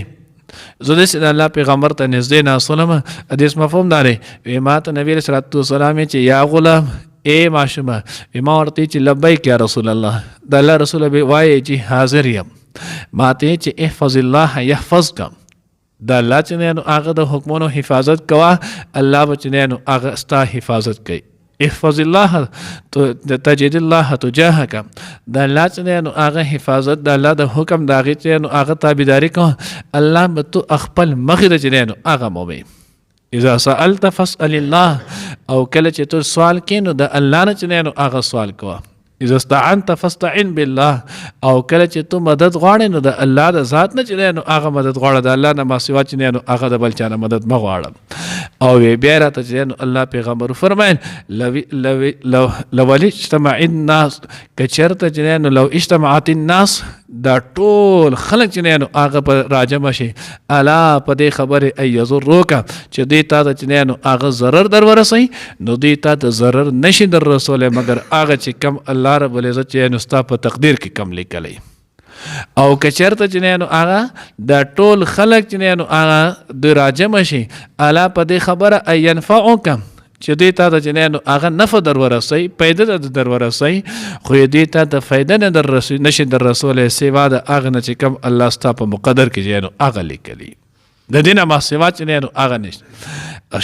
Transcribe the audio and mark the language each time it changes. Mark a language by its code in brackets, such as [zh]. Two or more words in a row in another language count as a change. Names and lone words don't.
[ps] زه داسې د الله پیغمبر ته نږدې ناستلم، حدیث مفهوم دا دی وایي ما ته نبي [ar] علیه صلات وسلام [ps] چې [ar] یا غلام [ps] ای ماشومه، ما ورته چې [ar] لبیک یا رسول الله، [ps] د الله رسول به وایي چې حاضر یم، ما ته چې [ar] احفظ الله یحفظک، [ps] د الله چې دی نو هغه د حکمونو حفاظت کوه، الله به چې دی نو هغه ستا حفاظت کوي. [ar] احفظ الله تجد الله تجاهک، [ps] د الله چې دی نو هغه حفاظت د الله د حکم د هغې چې نو هغه تابعداري کوه، الله به تو خپل مخې ته چې دی نو هغه مومي. [ar] اذا سألت فاسأل الله، [ps] او کله چې تو سوال کې نو د الله نه چې دی نو هغه سوال کوه. [ar] اذا استعنت فاستعن بالله، [ps] او کله چې تو مدد غواړې نو د الله د ذات نه چې دی نو هغه مدد غواړه، د الله نه ما سوا چې دی نو هغه د بل چا نه مدد مه غواړه. او بیا راته چې دی نو الله پیغمبر فرمایل [ar] لو اجتمع الناس، [ps] که چېرته چې دی نو [ar] لو اجتمعت الناس، [ps] دا ټول خلک چې دی نو هغه په راجمع شي، الا په دې خبرې ای یضروک چې دوی تا ته چې دی نو هغه ضرر در ورسوي، نو دوی تا ته ضرر نشي در رسولی مګر هغه چې کم الله [ar] رب العزت [ps] چې نو ستا په تقدیر کې کم لیکلی. او که چېرته چې دی نو هغه دا ټول خلک چې دی نو هغه دوی راجمع شي، الا په دې خبره ای ینفعک چې دوی تا ته چې دی نو هغه نفع در ورسوي، فایده در ورسوي، خو دوی تا ته فایده نه نشي در رسولی سوا د هغه نه چې کم الله ستا په مقدر کې چې نو هغه لیکلی، د دې نه ما سوا چې دی نو هغه نشته.